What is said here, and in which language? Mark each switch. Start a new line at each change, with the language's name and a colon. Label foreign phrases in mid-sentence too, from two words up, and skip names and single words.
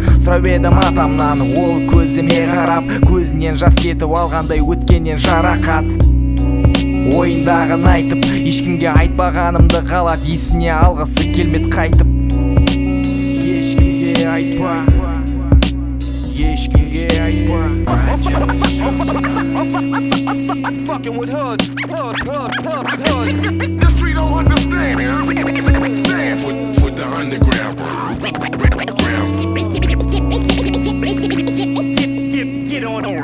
Kazakh: Сұрап едім атамнан, ол көзіме қарап, көзінен жас кетіп алғандай өткеннен жарақат. Ойындағын айтып, ешкімге айтпағанымды қалат, есіне алғысы келмет қайтып. Ешкімге айтпа, ешкімге айтпа.
English: Fucking with hood. The street don't understand. Stand with the underground. Get on.